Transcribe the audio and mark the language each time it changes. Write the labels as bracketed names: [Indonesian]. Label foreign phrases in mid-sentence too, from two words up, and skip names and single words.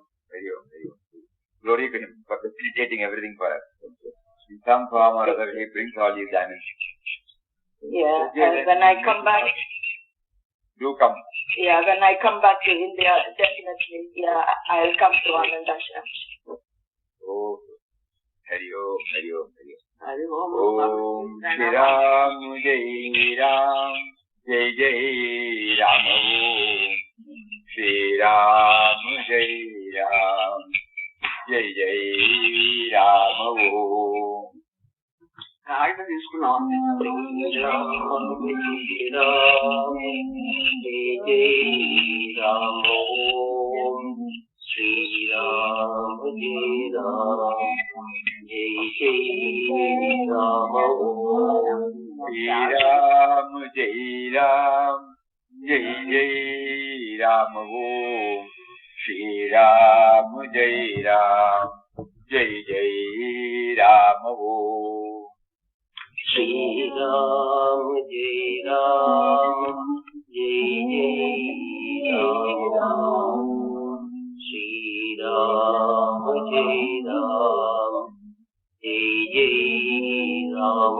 [Sanskrit] हरि ॐ. [English] Glory to him for facilitating everything for us. In some form or other, he brings all these dimensions. Yeah, and when I come back, do come. Yeah, when I come back to India, definitely, yeah, I'll come to Anandashram. [Sanskrit] ओ, हरि ॐ, हरि ॐ, हरि ॐ. Om श्री राम, जय राम, जय जय राम. ॐ श्री राम, जय राम, जय जय राम. Om. [Telugu] ఆయుధ తీసుకున్నాం [Sanskrit] శ్రీరామ జయ రామ జయ జయ రామ శ్రీరామ జయ రామ జయ జయ రామ. ఓం శ్రీరామ జయ రామ జయ జయ राम ॐ. श्री राम, जय राम, जय जय राम. श्री राम, जय राम, जय जय राम.